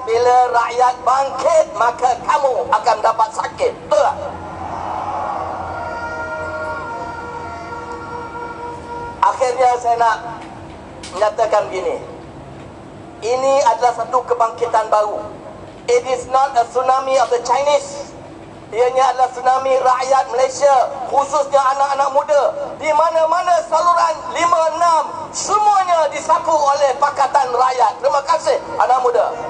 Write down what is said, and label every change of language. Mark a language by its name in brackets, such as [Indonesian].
[Malay] Bila rakyat bangkit, maka kamu akan dapat sakit, betul tak? Akhirnya saya nak menyatakan begini, ini adalah satu kebangkitan baru. [English] It is not a tsunami of the Chinese. [Malay] Ianya adalah tsunami rakyat Malaysia, khususnya anak-anak muda. Di mana-mana saluran 5-6, semuanya disapu oleh Pakatan Rakyat. Terima kasih anak muda.